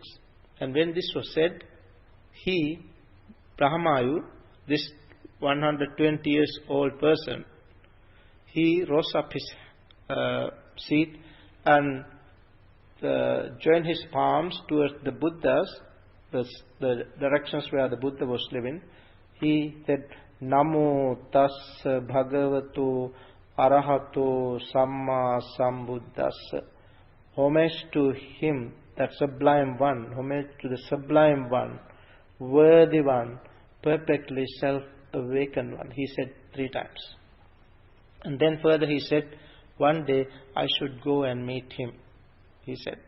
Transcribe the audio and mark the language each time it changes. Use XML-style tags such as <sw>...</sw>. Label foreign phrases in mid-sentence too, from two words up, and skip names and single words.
<en>And when this was said, he, Brahmayu, this 120 years old person, he rose up his seat and joined his palms towards the Buddha's, the directions where the Buddha was living. He said,</en> <pi>Namo tassa bhagavato arahato samma sambuddhassa.</pi> <en>Homage to him, that sublime one, homage to the sublime one, worthy one, perfectly self-awakened one. He said 3 times. And then further he said, one day I should go and meet him, he said.</en>